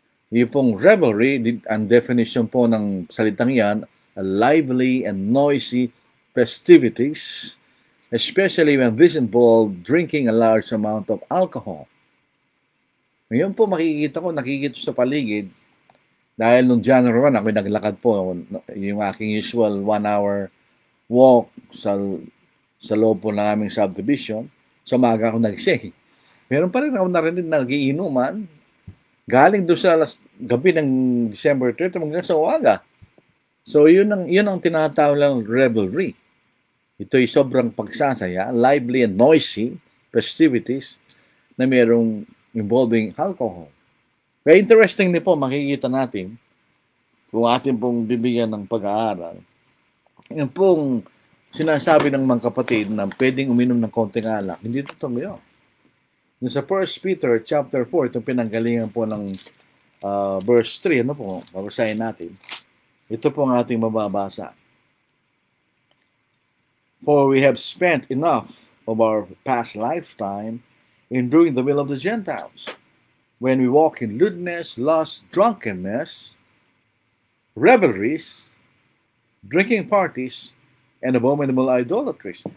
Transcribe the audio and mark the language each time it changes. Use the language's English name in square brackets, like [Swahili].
[Filipino] Yung pong revelry, ang definition po ng salitang yan, [English] a lively and noisy festivities, especially when this involved drinking a large amount of alcohol. [Filipino] Ngayon po nakikita sa paligid, dahil nung January 1, ako naglakad po, yung aking usual 1-hour walk sa loob po ng aming subdivision, sa umaga ako nagising. Meron pa rin ako narinig na nagiinuman, galing doon sa gabi ng December 30 hanggang sa umaga. So, yun ang tinatawag lang revelry. Ito'y sobrang pagsasaya, [English] lively and noisy festivities [Filipino] na mayroong involving alcohol. Kaya interesting din po, makikita natin kung atin pong bibigyan ng pag-aaral. Yung pong sinasabi ng mga kapatid na pwedeng uminom ng konting alak, hindi totoo yun. Yung sa 1 Peter chapter 4, itong pinanggalingan po ng verse 3, ano po, babasahin natin. Ito po ang ating mababasa. [English] For we have spent enough of our past lifetime in doing the will of the Gentiles, when we walk in lewdness, lust, drunkenness, revelries, drinking parties, and abominable idolatries.